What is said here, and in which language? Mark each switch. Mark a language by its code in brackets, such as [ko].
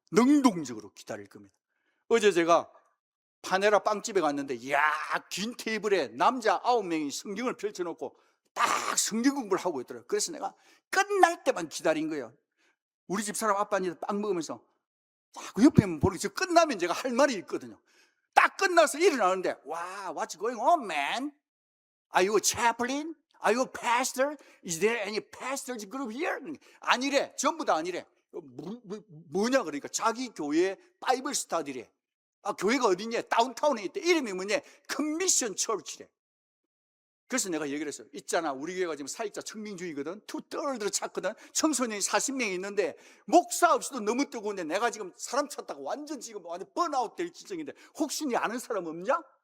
[ko] 능동적으로 기다릴 겁니다. 어제 제가 파네라 빵집에 갔는데 이야, 긴 테이블에 남자 9명이 성경을 펼쳐놓고 딱 성경 공부를 하고 있더라고요. 그래서 내가 끝날 때만 기다린 거예요. 우리 집사람 아빠한테 빵 먹으면서 자꾸 옆에 보니까 저 끝나면 제가 할 말이 있거든요. 딱 끝나서 일어나는데, 와, [en] what's going on, man? Are you a chaplain? Are you a pastor? Is there any pastors group here? [ko] 아니래. 전부 다 아니래. 뭐냐 그러니까 자기 교회 바이블 스터디래. 아, 교회가 어디냐? 다운타운에 있대. 이름이 뭐냐? 컨미션 처치래. 그래서 내가 얘기를 했어요. 있잖아, 우리 교회가 지금 사역자 청명주의거든. 투떨드로 찾거든. 청소년이 40명이 있는데 목사 없이도 너무 뜨거운데 내가 지금 사람 찾다가 완전 번아웃 될 지경인데 혹시 니 아는 사람 없냐?